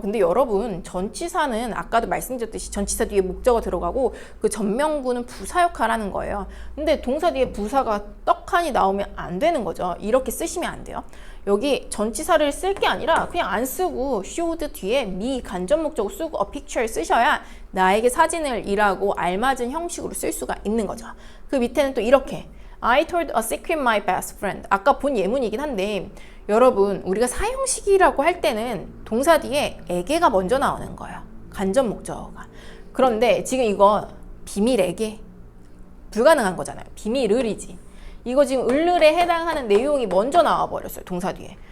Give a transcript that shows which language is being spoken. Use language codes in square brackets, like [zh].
[ko] 근데 여러분 전치사는 아까도 말씀드렸듯이 전치사 뒤에 목적어 들어가고 그 전명구는 부사 역할하는 거예요. 근데 동사 뒤에 부사가 떡하니 나오면 안 되는 거죠. 이렇게 쓰시면 안 돼요. 여기 전치사를 쓸 게 아니라 그냥 안 쓰고 showed 뒤에 me 간접 목적어 쓰고 [en] a picture [ko] 쓰셔야 나에게 사진을 이라고 알맞은 형식으로 쓸 수가 있는 거죠. 그 밑에는 또 이렇게 [en] I told a secret my best friend. [ko] 아까 본 예문이긴 한데 여러분 우리가 사형식이라고 할 때는 동사 뒤에 에게가 먼저 나오는 거예요. 간접 목적어가. 그런데 지금 이거 비밀에게 불가능한 거잖아요. 비밀을이지. 이거 지금 을을에 해당하는 내용이 먼저 나와 버렸어요. 동사 뒤에.